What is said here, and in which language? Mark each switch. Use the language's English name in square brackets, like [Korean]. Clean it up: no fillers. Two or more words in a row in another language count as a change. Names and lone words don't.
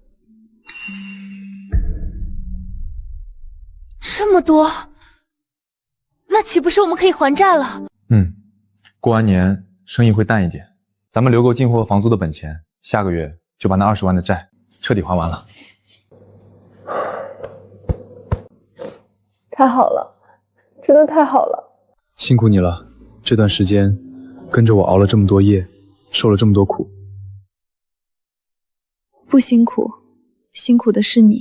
[Chinese] 這麼多，那豈不是我們可以還債了？過完年生意會淡一點，咱們留夠進貨房租的本錢，下個月就把那20萬的債徹底還完了。太好了，真的太好了！辛苦你了，這段時間跟着我熬了這麼多夜，受了這麼多苦。不辛苦，辛苦的是你。